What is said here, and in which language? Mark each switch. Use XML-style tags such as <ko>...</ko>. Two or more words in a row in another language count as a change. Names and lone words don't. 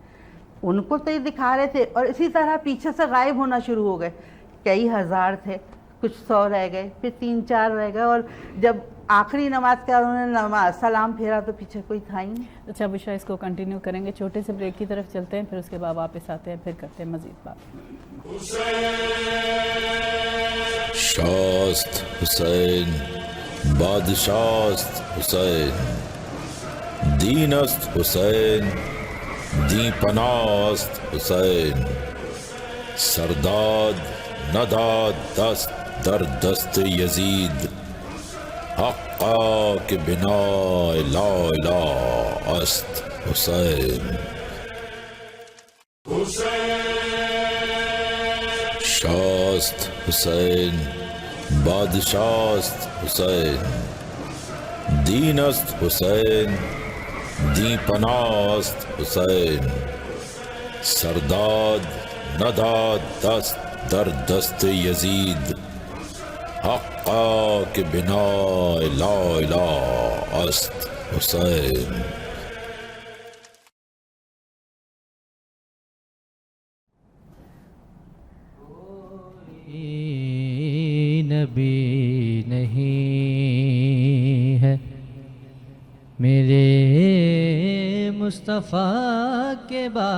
<ur>ان کو تو یہ دکھا رہے تھے، اور اسی طرح پیچھے سے غائب ہونا شروع ہو گئے. کئی ہزار تھے، کچھ 100 رہ گئے، پھر 3-4 رہ گئے، اور جب آخری نماز کے انہوں نے سلام پھیرا تو پیچھے کوئی تھا ہی نہیں. اچھا بشرا، اس کو کنٹینیو کریں گے، چھوٹے سے بریک کی طرف چلتے ہیں، پھر اس کے بعد واپس آتے ہیں، پھر کرتے ہیں مزید بات.</ur> <fa>شاست حسین بادشاست حسین، دین است حسین دی پناست حسین، سرداد نداد دست در دست یزید، حقا کہ بنا</fa> <ar>لا الہ</ar> <fa>است حسین. شاست حسین بادشاست حسین، دین است حسین دی پناست حسین، سرداد نداد دست در دست یزید، حقا کہ بنا</fa> <ar>لا الہ</ar> <fa>است حسین.</fa> <ur>نبی نہیں ہے میرے مصطفیٰ کے</ur>